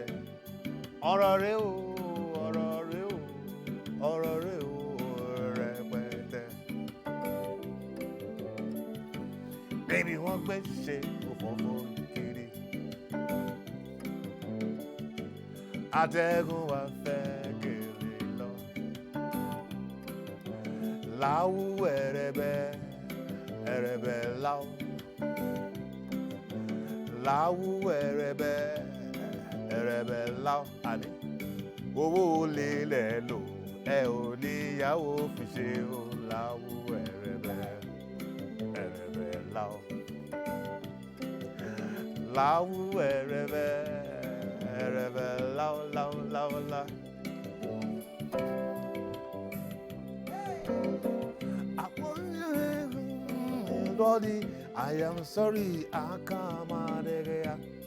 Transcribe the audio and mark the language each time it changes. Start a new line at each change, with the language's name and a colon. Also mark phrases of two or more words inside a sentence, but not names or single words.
Yoruba: ọ̀rọ̀ rẹ o ọ̀rọ̀ rẹ o ọ̀rọ̀ rẹ o rẹpẹtẹ. bébí wọ́n gbé ṣe òfófó kiri. atẹ́gùn wa fẹ́ gèlè lọ. Lau erebe, erebe lau. Lau erebe, erebe lau. Ani, owó lélẹ̀ lò, ẹ ò níyàwó fi ṣe o. Lau erebe, erebe lau. Lau erebe, erebe lau, lau, lau, lau.
English: Body, I am sorry, I can't manage.